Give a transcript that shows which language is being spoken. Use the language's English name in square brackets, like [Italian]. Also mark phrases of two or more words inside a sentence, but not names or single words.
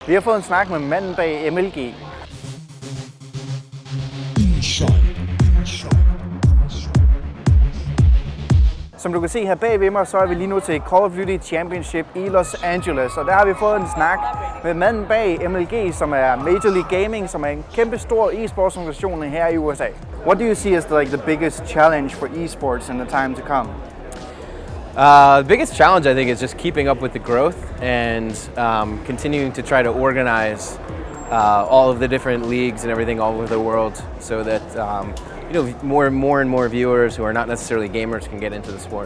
[Danish] Vi har fået en snak med manden bag MLG. Som du kan se her bag ved mig, så er vi lige nu til Call of Duty Championship i Los Angeles. Og der har vi fået en snak med manden bag MLG, som er Major League Gaming, som er en kæmpe stor eSports organisation her i USA. [English] What do you see as the biggest challenge for eSports in the time to come? The biggest challenge, I think, is just keeping up with the growth and continuing to try to organize all of the different leagues and everything all over the world, so that more and more viewers who are not necessarily gamers can get into the sport.